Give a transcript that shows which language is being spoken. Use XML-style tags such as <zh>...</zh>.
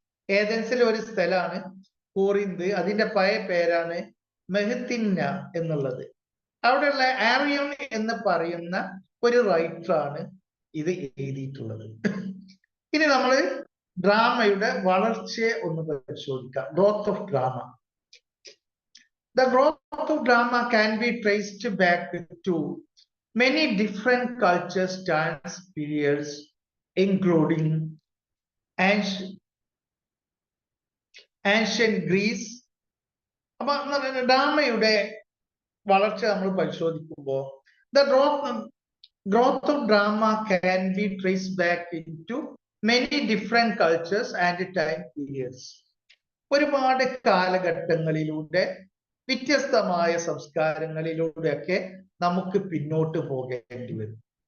<ml>ഏഥൻസിലെ ഒരു സ്ഥലമാണ് കോറിന്ത്. അതിന്റെ പഴയ പേരാണ് മെഹത്തിന്ന എന്നുള്ളത്. അവിടെയുള്ള ആരിയൻ എന്ന് പറയുന്ന ഒരു റൈറ്ററാണ് ഇത് എഴുതിയിട്ടുള്ളത്. ഇനി നമ്മൾ ഡ്രാമയുടെ വളർച്ചയെ ഒന്ന് പരിശോധിക്കാം.</ml> <en>Growth of drama. The growth of drama can be traced back to many different cultures, times, periods, including ancient Greece.</en> <ml>അപ്പൊ ഡ്രാമയുടെ വളർച്ച നമ്മൾ പരിശോധിക്കുമ്പോൾ</ml> <en>the growth of drama can be traced back into many different cultures and time periods.</en> <ml>ഒരുപാട് കാലഘട്ടങ്ങളിലൂടെ വ്യത്യസ്തമായ സംസ്കാരങ്ങളിലൂടെയൊക്കെ നമുക്ക് പിന്നോട്ട് പോകേണ്ടി വരും.</ml>